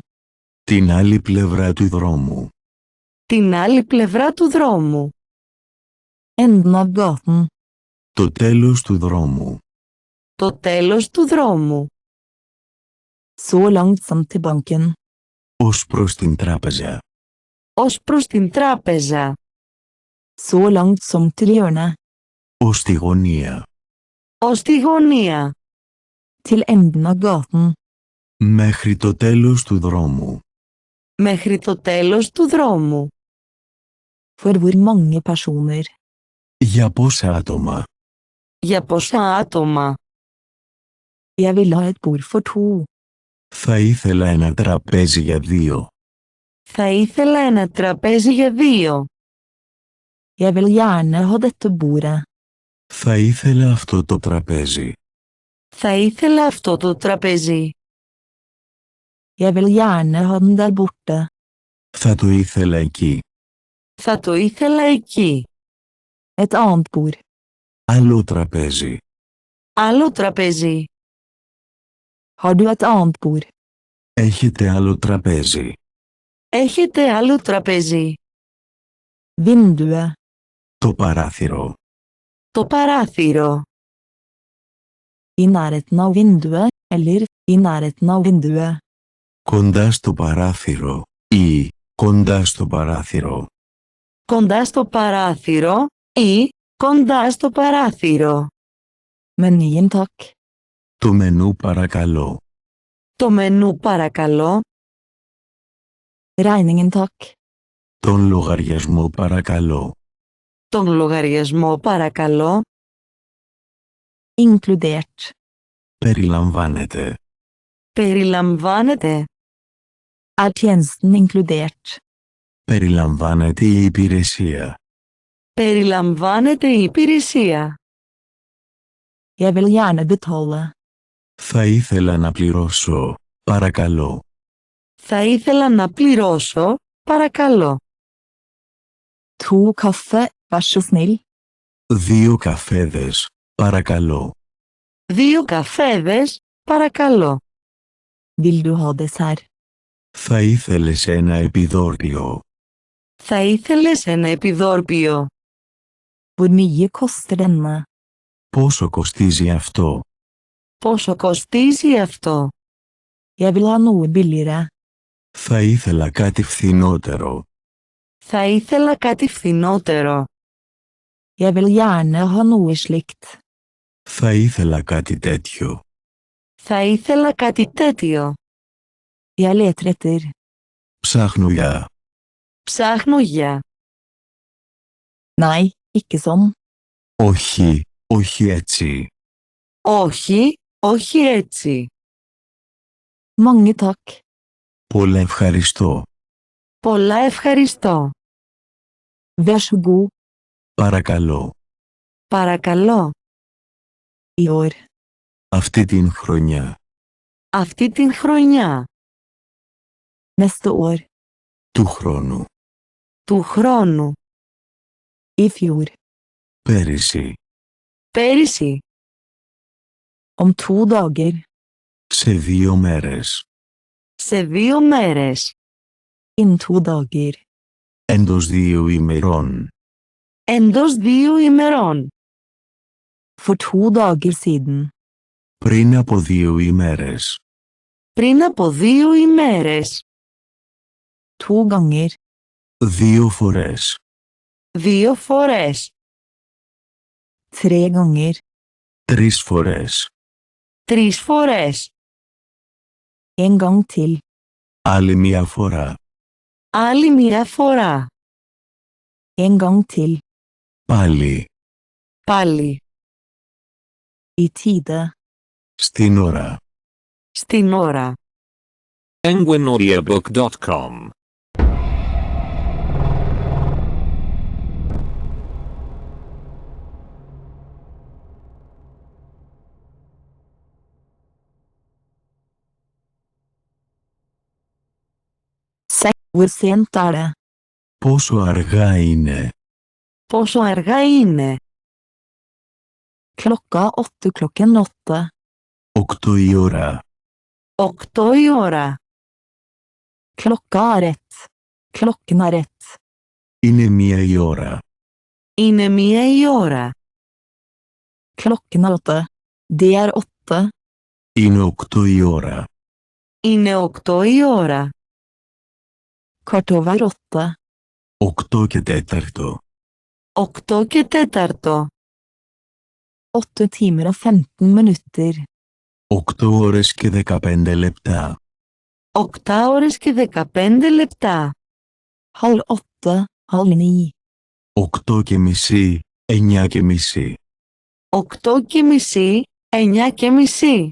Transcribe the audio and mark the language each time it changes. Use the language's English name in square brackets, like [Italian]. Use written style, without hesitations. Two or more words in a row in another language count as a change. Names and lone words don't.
[Greek] Την άλλη πλευρά του δρόμου. Την άλλη πλευρά του δρόμου. [Norwegian] Enden av gaten. [Greek] Το τέλος του δρόμου. Το τέλος του δρόμου. [Norwegian] Så langt som til banken. [Greek] Ως προς την τράπεζα. Ως προς την τράπεζα. [Norwegian] Så langt som til hjørnet. [Greek] Ως τη γωνία. Ως τη γωνία. [Norwegian] Til enden av gaten. [Greek] Μέχρι το τέλος του δρόμου. Μέχρι το τέλος του δρόμου. [Norwegian] For hvor mange personer? [Greek] Για πόσα άτομα? Για πόσα άτομα? [Norwegian] Jeg vil ha et bord for to. [Greek] Θα ήθελα ένα τραπέζι για 2. Θα ήθελα ένα τραπέζι για 2. [Norwegian] Jeg vil gjerne ha dette bordet. [Greek] Θα ήθελα αυτό το τραπέζι. Θα ήθελα αυτό το τραπέζι. [Norwegian] Jeg vil gjerne ha den der borte. [Greek] Θα το ήθελα εκεί. Θα το ήθελα εκεί. [Norwegian] Et annet bord. [Greek] Άλλο τραπέζι. Άλλο τραπέζι. [Norwegian] Har du et annet bord? [Greek] Έχετε άλλο τραπέζι? Έχετε άλλο τραπέζι? [Norwegian] Vinduet. [Greek] Το παράθυρο. Το παράθυρο. [Norwegian] I nærheten av vinduet, eller i nærheten av vinduet. [Greek] Κοντά στο παράθυρο. Ή κοντά στο παράθυρο. Κοντά στο παράθυρο ή κοντά στο παράθυρο. [Norwegian] Menyen takk. [Greek] Το μενού παρακαλώ. Το μενού παρακαλώ. [Norwegian] Regningen takk. [Greek] Τον λογαριασμό παρακαλώ. Τον λογαριασμό παρακαλώ. [Norwegian] Inkludert. [Greek] Περιλαμβάνεται. Περιλαμβάνεται. [Norwegian] Er tjenesten inkludert? [Greek] Περιλαμβάνεται η υπηρεσία. Περιλαμβάνεται η υπηρεσία. [Norwegian] Jeg vil gjerne betale. [Greek] Θα ήθελα να πληρώσω. Παρακαλώ. Θα ήθελα να πληρώσω, παρακαλώ. [Norwegian] To kaffe, vær så snill. [Greek] 2 καφέδες. Παρακαλώ. 2 καφέδες, παρακαλώ. [Norwegian] Vil du ha dessert? [Greek] Θα ήθελες ένα επιδόρπιο? Θα ήθελες ένα επιδόρπιο? [Norwegian] Hvor mye koster denne? [Greek] Πόσο κοστίζει αυτό? Πόσο κοστίζει αυτό? [Norwegian] Jeg vil ha noe billigere. [Greek] Θα ήθελα κάτι φθηνότερο. Θα ήθελα κάτι φθηνότερο. [Norwegian] Jeg vil gjerne ha noe slikt. [Greek] Θα ήθελα κάτι τέτοιο. Θα ήθελα κάτι τέτοιο. [Norwegian] Jeg leter etter. [Greek] Ψάχνω για. Ψάχνω για. [Norwegian] Nei, ikke sånn. [Greek] Όχι, όχι έτσι. Όχι, όχι έτσι. [Norwegian] Mange takk. [Greek] Πολλά ευχαριστώ. Πολλά ευχαριστώ. [Norwegian] Vær så god. [Greek] Παρακαλώ. Παρακαλώ. [Norwegian] I år. [Greek] Αυτή την χρονιά. Αυτή την χρονιά. [Norwegian] Neste år. [Greek] Του χρόνου. Του χρόνου. [Norwegian] I fjor. [Greek] Πέρυσι. Πέρυσι. [Norwegian] Om 2 dager. [Greek] Σε 2 μέρες. Σε 2 μέρες. [Norwegian] Innen 2 dager. [Greek] Εντός 2 ημερών. Εντός 2 ημερών. [Norwegian] For 2 dager siden. [Greek] Πριν από 2 ημέρες. Πριν από 2 ημέρες. [Norwegian] 2 ganger. [Greek] 2 φορές. 2 φορές. [Norwegian] 3 ganger. [Greek] 3 φορές. 3 φορές. [Norwegian] 1 gang til. [Greek] Άλλη μια φορά. Άλλη μια φορά. [Norwegian] 1 gang til. [Greek] Πάλι. Πάλι. [Norwegian] I tide. [Greek] Στην ώρα. Στην ώρα. penguinaudiobook.com [Norwegian] Hvor sent det? [Greek] Πόσο αργά είναι. Πόσο αργά είναι? [Norwegian] Klokka 8 klokken 8. [Greek] 8 η ώρα. 8 η ώρα. [Norwegian] Klokka rett. Klokken rett. [Greek] Είναι 1 η ώρα. Είναι 1 η ώρα. [Norwegian] Klokken 8. Det 8. [Greek] Είναι 8 η ώρα. Είναι 8 η ώρα. [Norwegian] Kvart over 8. [Greek] 8 και 4. 8 και 4. [Norwegian] 8 timer og 15 minutter. [Greek] 8 ώρες και 15 λεπτά. 8 ώρες και 15 λεπτά. [Norwegian] Halv 8. Halv 9. [Greek] 8 και μισή. 9 και μισή. 8 και μισή. 9 και μισή.